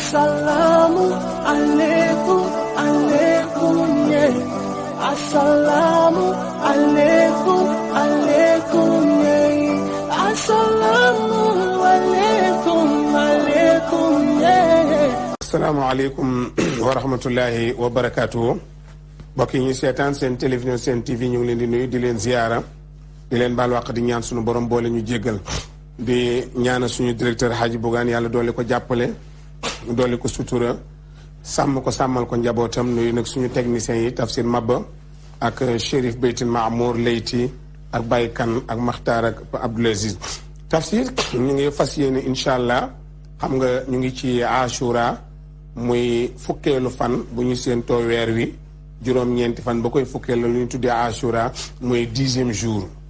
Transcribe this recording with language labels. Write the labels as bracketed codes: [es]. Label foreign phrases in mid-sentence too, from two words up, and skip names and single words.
[ar] السلام عليكم، عليكم, yeah. السلام عليكم، عليكم, yeah. السلام عليكم، عليكم, yeah. السلام عليكم ورحمة الله وبركاته. [wo] Mbokk yi ñu seetaan seen télévision seen TV ñu ngi leen di nuyu di leen ziyaara di leen baal wàq di ñaan suñu borom boole ñu jéggal di ñaana suñu directeur Hadji Bougane yàlla doole ko jàppale doole ko sutura sàmm ko sàmmal ko njabootam nuyu nag suñu techniciens yi Tafsir Mabba ak Chérif Beytin Mamour Leyti ak Baye Kane ak Makhtar ak Abdoul Aziz Tafsir ñu ngi fas yéene incha allah xam nga ñu ngi ci Ashura muy fukkeelu fan bu ñu séentoo weer wi juróom-ñeenti fan ba koy fukkeel la lu ñu tuddee Ashura muy 10e jour